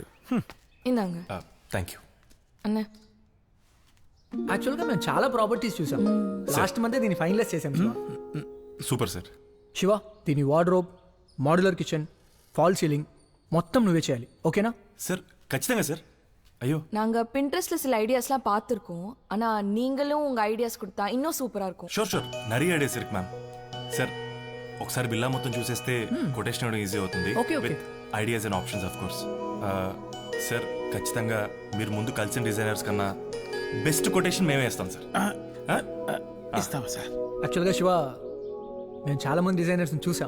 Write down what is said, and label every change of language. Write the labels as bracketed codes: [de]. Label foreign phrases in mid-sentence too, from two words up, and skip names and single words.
[te] ఇందాక [en] thank you [te] అన్న. యాక్చువల్గా మేము చాలా ప్రాపర్టీస్ చూసాం. [en] last month [te] దీన్ని ఫైనలైజ్ చేసాం. [en] super sir. [te] శివ, దీని వార్డ్రోబ్, [en] modular kitchen, false ceiling [te] మొత్తం నువ్వే చేయాలి. ఓకేనా சார்? ఖచ్చితంగా సార్. [ta] ஐயோ, நாங்கள் பின்ட்ரெஸ்ட்டில் சில ஐடியாஸ்லாம் பார்த்துருக்கோம். ஆனால் நீங்களும் உங்கள் ஐடியாஸ் கொடுத்தா இன்னும் సూపరాக இருக்கும். [en] sure sure, [ta] நிறைய ఐడియాస్ ఇருக்கு మ్యామ్. [te] సార్ ఒకసారి బిల్లా మొత్తం చూసేస్తే కొటేషన్ ఇవ్వడం ఈజీ అవుతుంది. [en] with ideas and options of course. [te] సార్ ఖచ్చితంగా మీరు ముందు కలిసిన డిజైనర్స్ కన్నా [en] best quotation [te] మేమే ఇస్తాం సార్. ఇస్తావా సార్? యాక్చువల్గా శివ, మేము చాలా మంది డిజైనర్స్ని చూసాం.